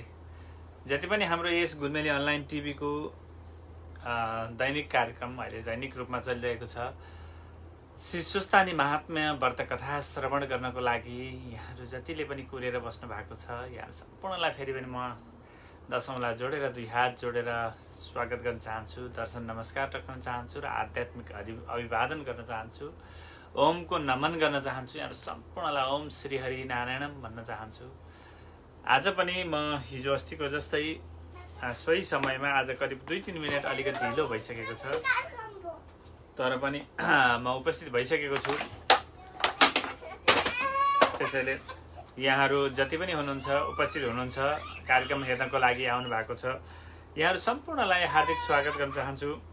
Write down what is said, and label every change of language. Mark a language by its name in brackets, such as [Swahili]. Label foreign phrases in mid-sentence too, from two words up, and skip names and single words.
[Nepali] जति पनि हाम्रो यस गुलमेली अनलाइन टिभीको दैनिक कार्यक्रम अहिले दैनिक रूपमा चलिरहेको छ, श्री सुस्तानी महात्म्य व्रत कथा श्रवण गर्नको लागि यहाँहरू जतिले पनि कुरेर बस्नु भएको छ, यहाँ सम्पूर्णलाई फेरि पनि म दशौँलाई जोडेर दुई हात जोडेर स्वागत गर्न चाहन्छु, दर्शन नमस्कार राख्न चाहन्छु र आध्यात्मिक अभिवादन गर्न चाहन्छु, ओमको नमन गर्न चाहन्छु। यहाँ सम्पूर्णलाई [Sanskrit] ओम श्री हरि नारायणम [Nepali] भन्न चाहन्छु। आज पनि म हिजो अस्तिको जस्तै सोही समयमा आज करिब 2-3 मिनट अलिकति ढिलो भइसकेको छ, तर पनि म उपस्थित भइसकेको छु। त्यसैले यहाँहरू जति पनि हुनुहुन्छ उपस्थित हुनुहुन्छ कार्यक्रम हेर्नको लागि आउनु भएको छ, यहाँहरू सम्पूर्णलाई हार्दिक स्वागत गर्न चाहन्छु।